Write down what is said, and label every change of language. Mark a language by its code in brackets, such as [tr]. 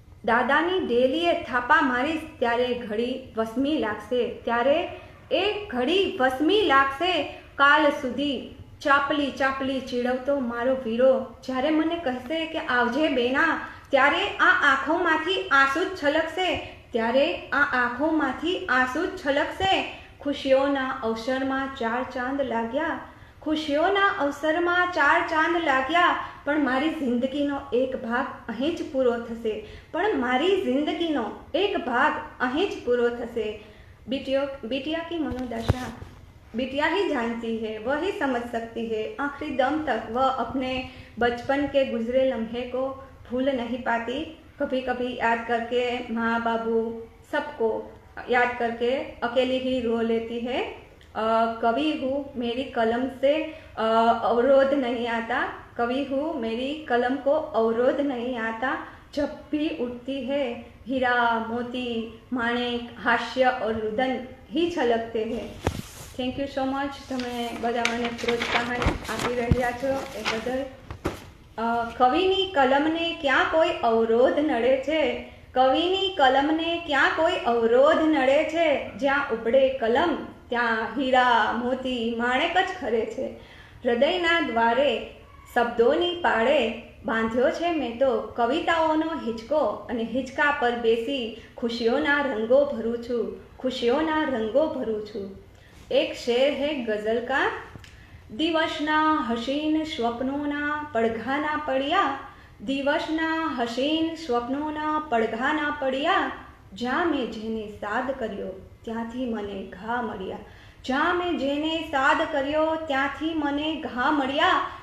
[gu] દાદાની ડેલીએ થાપા મારીશ, ત્યારે ઘડી વસમી લાગશે, ત્યારે એ ઘડી વસમી લાગશે, કાલ સુધી ચાપલી ચાપલી ચીડવતો મારો વીરો જ્યારે મને કહેશે કે આવજે બેના, ત્યારે આ આંખોમાંથી આંસુ જ છલકશે, ત્યારે આ આંખોમાંથી આંસુ જ છલકશે. ખુશીઓના અવસરમાં ચાર ચાંદ લાગ્યા, ખુશીઓના અવસરમાં ચાર ચાંદ લાગ્યા, પણ મારી જિંદગીનો એક ભાગ અહીં જ પૂરો થશે, પણ મારી જિંદગીનો એક ભાગ અહીં જ પૂરો થશે. [hi] बिटिया की मनोदशा बिटिया ही जानती है, वह ही समझ सकती है. आखिरी दम तक वह अपने बचपन के गुजरे लम्हे को भूल नहीं पाती. कभी कभी याद करके माँ बाबू सबको याद करके अकेली ही रो लेती है. कवि हूँ मेरी कलम से अवरोध नहीं आता, कवि हूँ मेरी कलम को अवरोध नहीं आता. जब भी उठती है हीरा मोती माणिक हास्य और रुदन ही छलकते हैं. [en] Thank you so much. [gu] તમે બધા મને પ્રોત્સાહન આપી રહ્યા છો એ બદલ. કવિની કલમને ક્યાં કોઈ અવરોધ નડે છે, કવિની કલમને ક્યાં કોઈ અવરોધ નડે છે, જ્યાં ઉપડે કલમ ત્યાં હીરા મોતી માણેક જ ખરે છે. હૃદયના દ્વારે શબ્દોની પાળે બાંધ્યો છે મેં તો કવિતાઓનો હિંચકો, અને હિંચકા પર બેસી ખુશીઓના રંગો ભરું છું, ખુશીઓના રંગો ભરું છું. [hi] એક શેર है गजल का. [gu] દિવસના હસીન સ્વપ્નોના પડઘાના પડ્યા, દિવસના હસીન સ્વપ્નોના પડઘાના પડ્યા, જ્યાં મેં જેને સાદ કર્યો ત્યાંથી મને ઘા મળ્યા, જ્યાં મેં જેને સાદ કર્યો ત્યાંથી મને ઘા મળ્યા.